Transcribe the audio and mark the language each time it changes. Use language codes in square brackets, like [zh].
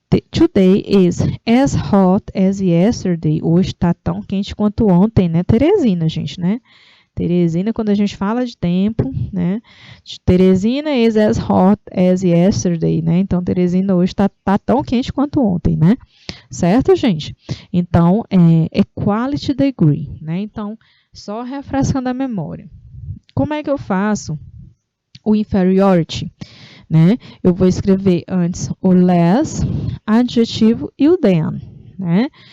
[en] Today is as hot as yesterday. [pt] Hoje está tão quente quanto ontem, né? Teresina, gente, né? Teresina, quando a gente fala de tempo, né? [en] Teresina is as hot as yesterday, né? [pt] Então, Teresina hoje está tão quente quanto ontem, né? Certo, gente? Então, equality degree, né? Então, só refrescando a memória. Como é que eu faço o inferiority, né? Eu vou escrever antes o less, adjetivo e o than, né?